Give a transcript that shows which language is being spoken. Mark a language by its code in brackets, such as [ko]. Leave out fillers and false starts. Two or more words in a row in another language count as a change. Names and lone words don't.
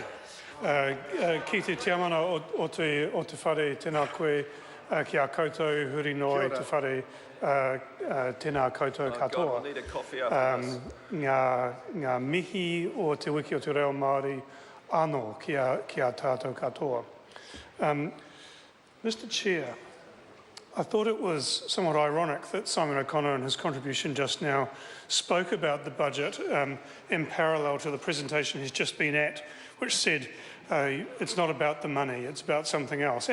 [mi] Ki te tiamana o te whare tēnā koe ki a koutou huri noa te whare tēnā koutou katoa. Ngā mihi o te wiki o te reo Māori anō ki a tātou katoa. [en] Mr Chair, I thought it was somewhat ironic that Simon O'Connor in his contribution just now spoke about the budget in parallel to the presentation he's just been at, which said it's not about the money, it's about something else.